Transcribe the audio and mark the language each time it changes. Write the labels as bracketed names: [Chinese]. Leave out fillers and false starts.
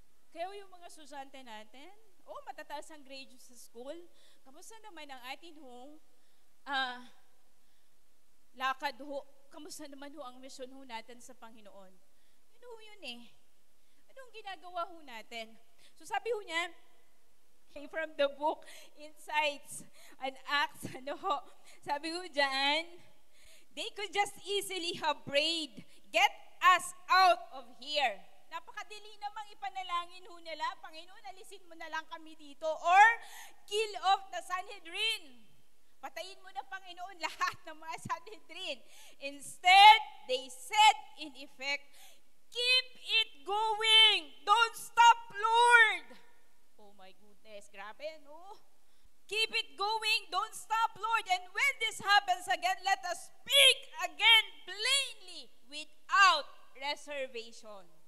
[Filipino] Kaya yung mga estudyante natin, matataas ang grade sa school. Kamusta naman ang atin hong lakad ho? Kamusta naman ho ang mission ho natin sa Panginoon? Yun ho yun Anong ginagawa ho natin? [English] So [Filipino] sabi ho niya, [English] from the book, Insights and Acts, [Filipino] sabi ho dyan, [English] they could just easily have prayed, get us out of here. [Filipino] Napakadili namang ipanalangin ho nila, Panginoon, alisin mo na lang kami dito. [English] Or, kill off the Sanhedrin. [Filipino] Patayin mo na, Panginoon, lahat ng mga Sanhedrin. [English] Instead, they said in effect, keep it going. Don't stop, Lord. Oh my goodness, [Filipino] grabe, no? [English] Keep it going. Don't stop, Lord. And when this happens again, let us speak again plainly without reservation.